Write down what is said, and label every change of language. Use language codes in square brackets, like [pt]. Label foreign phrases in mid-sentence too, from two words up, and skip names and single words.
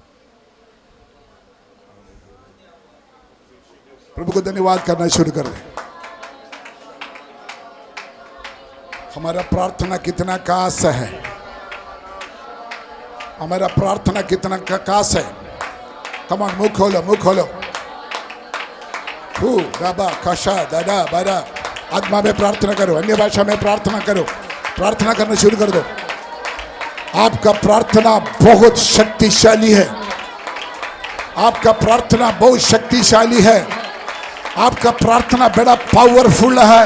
[hi] प्रभु को धन्यवाद करना शुरू कर दें। हमारा प्रार्थना कितना खास है, हमारा प्रार्थना कितना खास है। [en] come on, [hi] मुंह खोलो, मुंह खोलो। दाबा कशा दादा बारा, आत्मा में प्रार्थना करो, अन्य भाषा में प्रार्थना करो, प्रार्थना करना शुरू कर दो। आपका प्रार्थना बहुत शक्तिशाली है। आपका प्रार्थना बहुत शक्तिशाली है, आपका प्रार्थना बड़ा पावरफुल है।